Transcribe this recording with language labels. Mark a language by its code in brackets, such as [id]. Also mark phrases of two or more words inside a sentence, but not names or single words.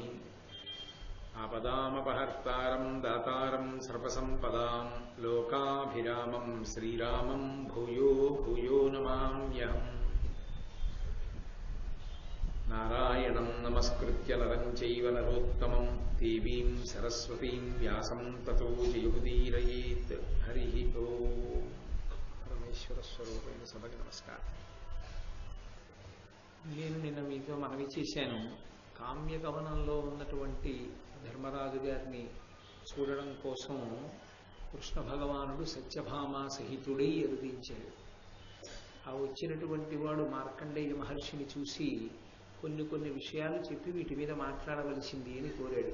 [sa] आपदामपहर्तारं दातारं सर्वसम्पदां लोकाभिरामं श्रीरामं भूयो भूयो नमाम्यहम्। नारायणं नमस्कृत्य नरं चैव नरोत्तमं देवीं सरस्वतीं व्यासं ततो जयमुदीरयेत्। हरिः ओम्। [te] పరమేశ్వరస్వరూపైన సభకి నమస్కారం. నేను నిన్న మీతో మనవి చేశాను, కామ్యకవనంలో ఉన్నటువంటి ధర్మరాజు గారిని చూడడం కోసం కృష్ణ భగవానుడు సత్యభామ సహితుడై అరుదించాడు. ఆ వచ్చినటువంటి వాడు మార్కండేయ మహర్షిని చూసి కొన్ని విషయాలు చెప్పి వీటి మీద మాట్లాడవలసింది అని కోరాడు.